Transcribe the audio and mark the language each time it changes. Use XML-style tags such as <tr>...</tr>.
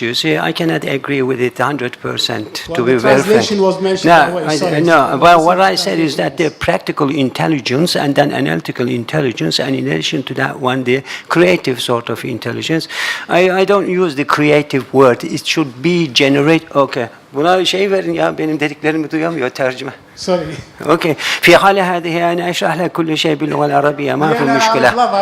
<en>You see, I cannot agree with it 100%. Well, to be the very frank. translation was mentioned. No, but what I said is that the practical intelligence and then analytical intelligence, and in addition to that one, the creative sort of intelligence. I don't use the creative word. It should be generate. Okay.</en> <tr>Buna şey verin ya, benim dediklerimi duyamıyor tercüme.</tr> <en>Sorry. Okay.</en> <ar>في حال هذه أنا أشرح لك كل شيء باللغة العربية ما في مشكلة.</ar>